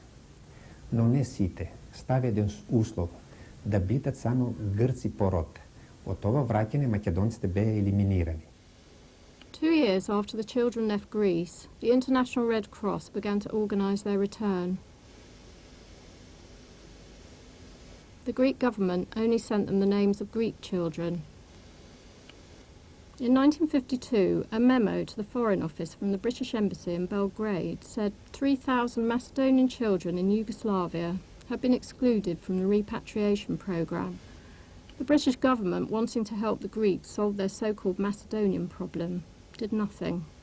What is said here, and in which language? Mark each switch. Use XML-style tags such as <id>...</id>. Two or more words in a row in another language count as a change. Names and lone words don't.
<mk>Но не сите, стави еден услов, да бидат само грци по род. Од ова враќање македонците беа елиминирани.</mk> <en>2 years after the children left Greece, the International Red Cross began to organise their return. The Greek government only sent them the names of Greek children. In 1952, a memo to the Foreign Office from the British Embassy in Belgrade said 3,000 Macedonian children in Yugoslavia had been excluded from the repatriation programme, the British government, wanting to help the Greeks solve their so-called Macedonian problem, did nothing.</en>